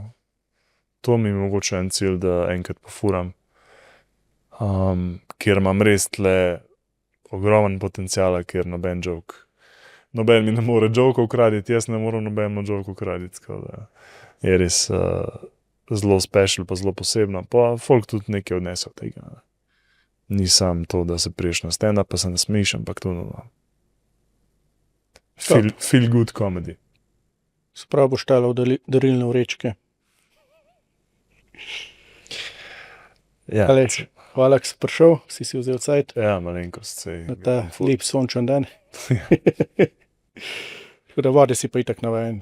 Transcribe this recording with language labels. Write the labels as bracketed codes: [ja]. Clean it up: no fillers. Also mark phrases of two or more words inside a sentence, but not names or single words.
[sl] To mi je mogoče en cilj, da enkrat pofuram, kjer imam res tle ogromen potencial, ker noben mi ne more joke ukraditi, jaz ne morem nobeno joke ukraditi, tako da je res zelo special, pa zelo posebno, pa folk tudi nekaj odnese od tega. Ni sam to, da se priješ na stand-up, pa se nasmejiš, ampak to [en] feel good comedy. [sl] Sprav boš tala v darilne vrečke. Ja, Aleš, hvala, ko si prišel, si vzel cajt ja, malenkost sej. na ta lep sončen dan. Tako da vode si pa itak navajen.